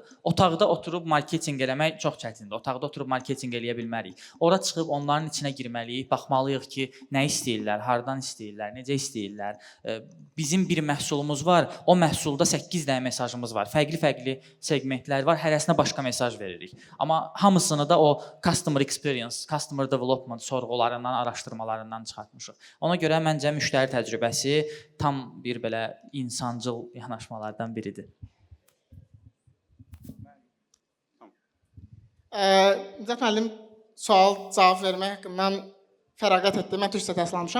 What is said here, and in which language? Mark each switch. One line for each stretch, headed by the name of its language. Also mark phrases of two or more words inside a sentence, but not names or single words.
Azerbaijani: Otaqda oturub marketinq eləmək çox çətindir. Otaqda oturub marketinq eləyə bilmərik. Ora çıxıb onların içinə girməliyik, baxmalıyıq ki, nə istəyirlər, hardan istəyirlər, necə istəyirlər. Bizim bir məhsulumuz var, o məhsulda 8 dənə mesajımız var. Fərqli-fərqli segmentlər var, hərəsinə başqa mesaj veririk. Amma hamısını da o
English: customer experience, customer development
Azerbaijani: sorğularından, araşdırmalarından çıxartmışıq. Ona görə məncə müştəri təcrübəsi tam bir belə insancıl yanaşmalardan biridir. Zət müəllim sual cavab vermək haqqında fəraqət etdi. Mən türkcə təhsil almışam.